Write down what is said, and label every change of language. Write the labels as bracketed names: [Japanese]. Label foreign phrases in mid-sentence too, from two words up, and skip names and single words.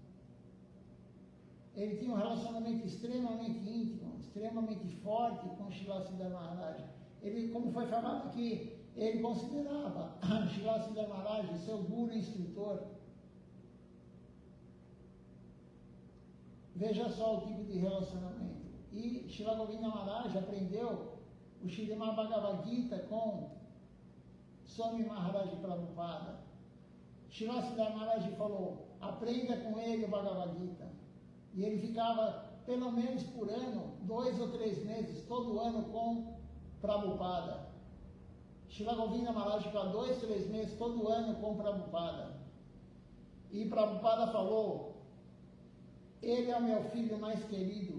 [Portuguese] Ele tinha um relacionamento extremamente íntimo, extremamente forte com Srila Siddhar Maharaj. Ele, como foi falado aqui, ele considerava Srila Siddhar Maharaj seu guru instrutor. Veja só o tipo de relacionamento. E Srila Govinda Maharaj aprendeu o Srimad Bhagavad Gita com Swami Maharaj Prabhupada. Srila Siddhar Maharaj falou, aprenda com ele o Bhagavad Gita. E ele ficava, pelo menos por ano, 2 ou 3 meses, todo ano com Prabhupada. Srila Govinda Maharaj ficava 2, 3 meses, todo ano com Prabhupada. E Prabhupada falou, ele é o meu filho mais querido.